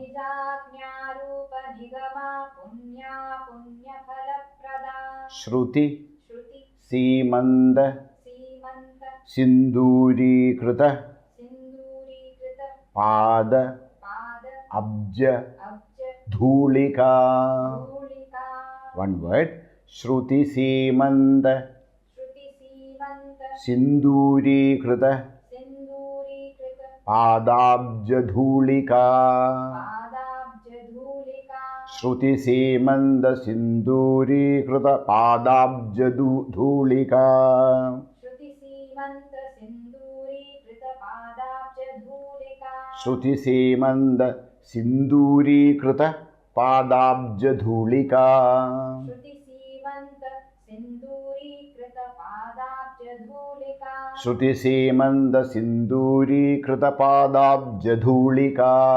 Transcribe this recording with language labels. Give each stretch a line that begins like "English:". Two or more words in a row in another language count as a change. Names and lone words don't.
Sanskrit: श्रुति सीमंद सिंदूरीकृत पाद अब्ज धूलिका
English: one word
Sanskrit: श्रुति सीमंद सिंदूरीकृत पादाब्ज धूलिका श्रुति सीमंद सिंदूरीकृत पादाब्ज धूलिका ശ്രുതിസീമന്ത സിന്ദൂരീകൃത പാദാബ്ജധൂളികാ ശ്രുതിസീമന്ത സിന്ദൂരീകൃത പാദാബ്ജധൂളികാ